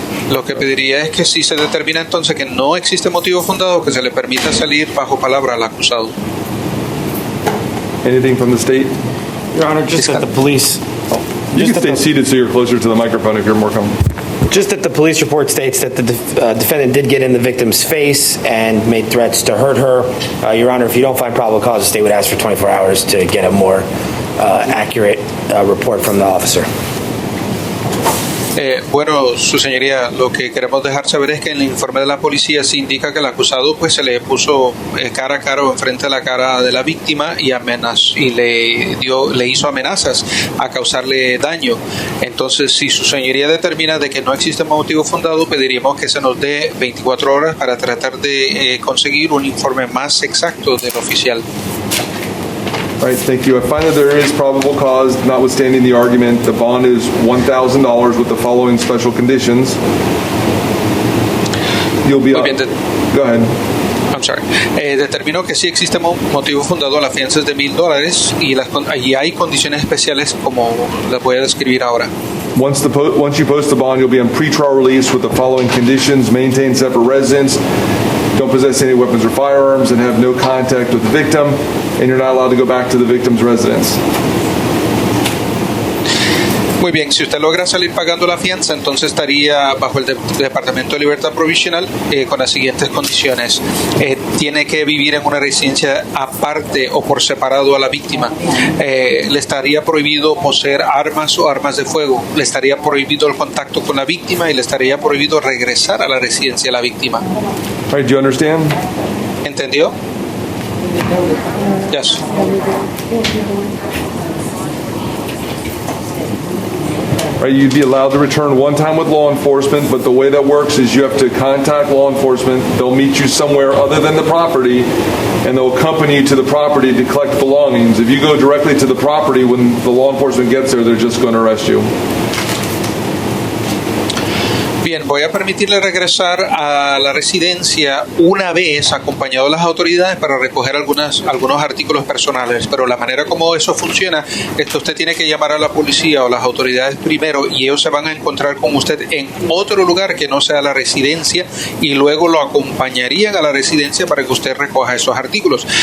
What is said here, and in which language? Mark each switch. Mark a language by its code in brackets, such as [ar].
[es] Lo que pediría es que si se determina entonces que no existe motivo fundado, que se le permita salir bajo palabra al acusado. [en] Anything from the state? Your Honor, just that the police. You can stay seated so you're closer to the microphone if you're more comfortable. Just that the police report states that the defendant did get in the victim's face and made threats to hurt her. Your Honor, if you don't find probable cause, the state would ask for 24 hours to get a more accurate report from the officer. [es] Bueno, su señoría, lo que queremos dejar saber es que en el informe de la policía se indica que el acusado pues se le puso cara a cara o enfrente de la cara de la víctima y le hizo amenazas a causarle daño. Entonces, si su señoría determina de que no existe motivo fundado, pediríamos que se nos dé 24 horas para tratar de conseguir un informe más exacto del oficial. [en] All right, thank you. I find that there is probable cause, notwithstanding the argument. The bond is $1,000 with the following special conditions. You'll be [es] Muy bien, [en] Go ahead. I'm sorry. [es] Determinó que sí existe motivo fundado, la fianza es de $1,000 y hay condiciones especiales como las voy a describir ahora. [en] Once you post the bond, you'll be on pretrial release with the following conditions: maintain separate residence, don't possess any weapons or firearms, and have no contact with the victim, and you're not allowed to go back to the victim's residence. [es] Muy bien, si usted logra salir pagando la fianza, entonces estaría bajo el Departamento de Libertad Provisional con las siguientes condiciones. Tiene que vivir en una residencia aparte o por separado a la víctima. Le estaría prohibido poseer armas o armas de fuego. Le estaría prohibido el contacto con la víctima y le estaría prohibido regresar a la residencia de la víctima. [en] All right, do you understand? [es] ¿Entendió? [en] Yes. Right, you'd be allowed to return one time with law enforcement, but the way that works is you have to contact law enforcement. They'll meet you somewhere other than the property, and they'll accompany you to the property to collect belongings. If you go directly to the property, when the law enforcement gets there, they're just going to arrest you. [es] Bien, voy a permitirle regresar a la residencia una vez acompañado de las autoridades para recoger algunos artículos personales, pero la manera como eso funciona es que usted tiene que llamar a la policía o las autoridades primero y ellos se van a encontrar con usted en otro lugar que no sea la residencia y luego lo acompañarían a la residencia para que usted recoja esos artículos.